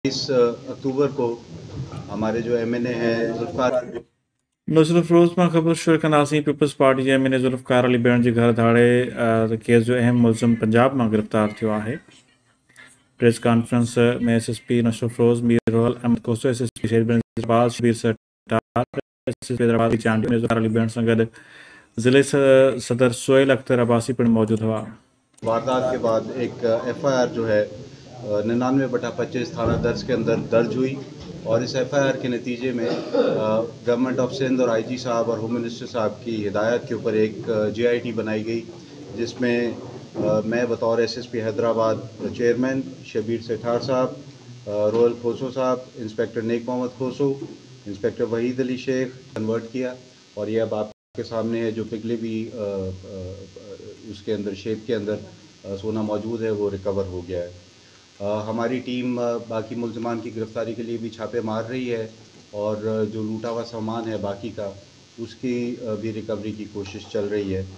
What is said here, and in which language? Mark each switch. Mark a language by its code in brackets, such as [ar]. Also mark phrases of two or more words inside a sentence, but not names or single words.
[ur] اکتوبر کو ہمارے جو ایم این اے ہیں ذلفار [sd] नुसरत फ़िरोज़ मां ख़बर शुरा नाज़रीन पीपल्स पार्टी जे एमएनए ज़ुल्फ़कार अली भेण जे घर धाड़े केस जो अहम मुलज़िम पंजाब मां गिरफ़्तार थियो आहे। प्रेस कॉन्फ्रेंस में एसएसपी नुसरत फ़िरोज़, मीर रोहल अहमद कोसो, एसएसपी शेरबेन अब्बास, शबीर सट्टार, एसएसपी हैदराबाद चांडी ज़ुल्फ़कार अली भेण सां गॾु ज़िले सदर सोहेल अख्तर अब्बासी पिणु मौजूद हुआ। [ur] واردات کے بعد ایک ایف آئی آر جو ہے 99/25 تھانہ درج کے اندر درج ہوئی اور اس ایف آئی آر کے نتیجے میں گورنمنٹ آف سندھ اور آئی جی صاحب اور [en] home minister [ur] صاحب کی ہدایت کے اوپر ایک جے آئی ٹی بنائی گئی، جس میں میں بطور ایس ایس پی حیدرآباد چیئرمین، شبیر سیٹھار صاحب، روحل کھوسو صاحب، انسپکٹر نیک محمد کھوسو، انسپکٹر وحید علی شیخ کنورٹ کیا اور یہ اب آپ کے سامنے ہے. جو پگھلے بھی اس کے اندر شیپ کے اندر سونا موجود ہے وہ ریکور ہو گیا ہے. ہماری ٹیم باقی ملزمان کی گرفتاری کے لیے بھی چھاپے مار رہی ہے اور جو لوٹا ہوا سامان ہے باقی کا اس کی بھی ریکوری کی کوشش چل رہی ہے.